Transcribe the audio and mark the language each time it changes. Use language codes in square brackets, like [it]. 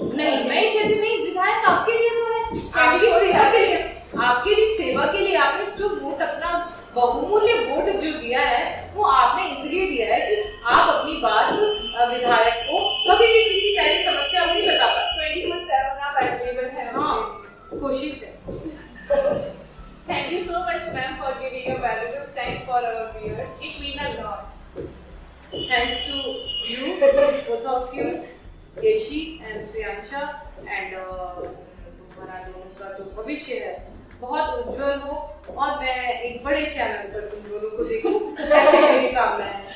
[hi] नहीं, मैं ये कहती नहीं, विधायक आपके लिए तो है, आपकी सेवा के लिए, आपके लिए सेवा के लिए आपने जो वोट अपना बहुमूल्य वोट जो दिया है वो आपने इसलिए दिया है कि आप अपनी बात विधायक को कभी भी किसी तरह की समस्या नहीं बता पाते। 24/7 आप अवेलेबल हैं। हाँ, कोशिश है। [en] Thank you so much, ma'am, for giving your valuable time for our viewers. It means a lot. Thanks to you, both of you, Yeshi and Priyansha, and [hi] तुम्हारा दोनों का जो भविष्य है बहुत उज्जवल हो और मैं एक बड़े चैनल पर तुम दोनों को देखूं, ऐसी मेरी कामना है।